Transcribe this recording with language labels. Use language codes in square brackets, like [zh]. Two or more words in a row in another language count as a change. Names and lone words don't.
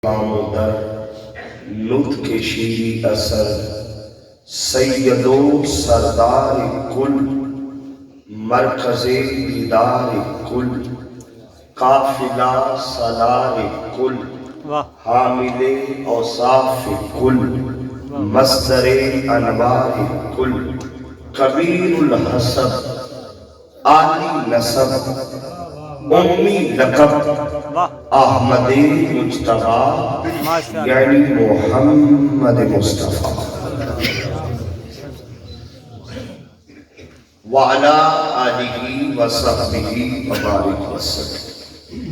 [fa] امام در نطق شیری اثر سید و سردار کل مرکز دیدار کل قافلہ سالار کل حامل اوصاف کل مصدر انوار کل کبیر الحسب عالی نسب امی لقب احمد مجتبی یعنی محمد مصطفیٰ [ar] وعلا آلہ وصحبہ وبارک وسلم۔